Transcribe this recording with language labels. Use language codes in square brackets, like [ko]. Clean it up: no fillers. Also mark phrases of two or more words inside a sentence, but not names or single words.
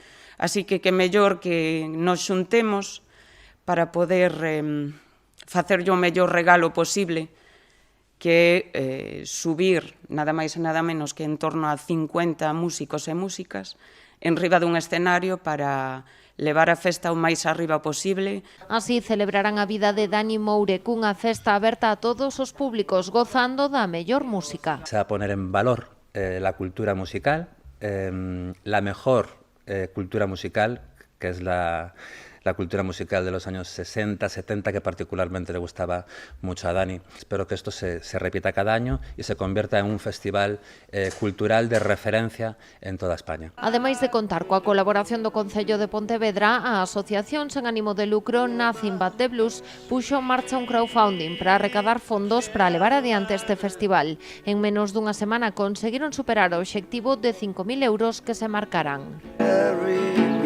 [gl] Así que mellor que nos xuntemos para poder facerlle o mellor regalo posible, que é subir nada máis e nada menos que en torno a 50 músicos e músicas en riba dun escenario para levar a festa o máis arriba posible. Así celebrarán a vida de Dani Moure cunha festa aberta a todos os públicos, gozando da mellor música. [es] Se va a poner en valor la cultura musical, la mejor cultura musical, que es la cultura musical de los años 60, 70, que particularmente le gustaba mucho a Dani. Espero que esto se repita cada año y se convierta en un festival cultural de referencia en toda España. [gl] Ademais de contar coa colaboración do Concello de Pontevedra, a asociación sen ánimo de lucro Nothing But The Blues puxo en marcha un crowdfunding para recadar fondos para levar adiante este festival. En menos dunha semana conseguiron superar o obxectivo de 5.000 euros que se marcaran.